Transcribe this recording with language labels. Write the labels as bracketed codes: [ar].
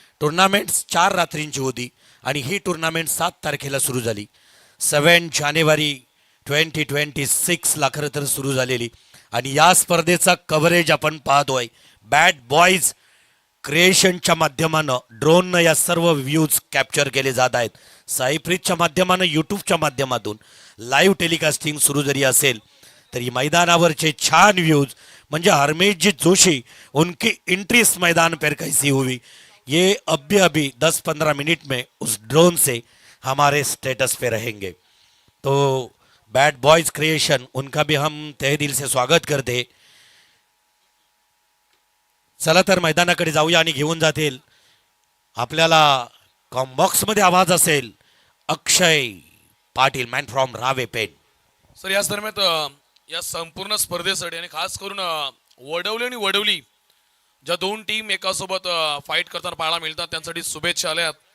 [mr] Tournaments 4 रात्रींची होती आणि ही tournament 7 तारखेला सुरू झाली। 7 जानेवारी 2026 ला खरं तर सुरू झालेली आणि या स्पर्धेचा कव्हरेज आपण पाहतोय बॅड बॉईज क्रिएशनच्या माध्यमानं ड्रोननं या सर्व व्ह्यूज कॅप्चर केले जात आहेत। साईप्रीतच्या माध्यमानं यूट्यूबच्या माध्यमातून लाईव्ह टेलिकास्टिंग सुरू जरी असेल तरी मैदानावरचे छान व्यूज म्हणजे [hi] हरमेश जोशी उनकी एंट्री इस मैदान पर कैसी हुई ये अभी 10-15 मिनट में उस ड्रोन से हमारे स्टेटस पे रहेंगे। तो बैड बॉयज क्रिएशन उनका भी हम तहे दिल से स्वागत करते। [mr] चला तर मैदानाकडे जाऊया आणि घेऊन जातील आपल्याला कॉम्बॉक्समध्ये आवाज असेल अक्षय Patil man from Rawe pen. Sir याच दरम्यान या संपूर्ण स्पर्धेसाठी आणि खास करून वडवली आणि वडवली ज्या दोन टीम एकासोबत फाईट करताना पाहायला मिळतात त्यांसाठी शुभेच्छा आल्यात।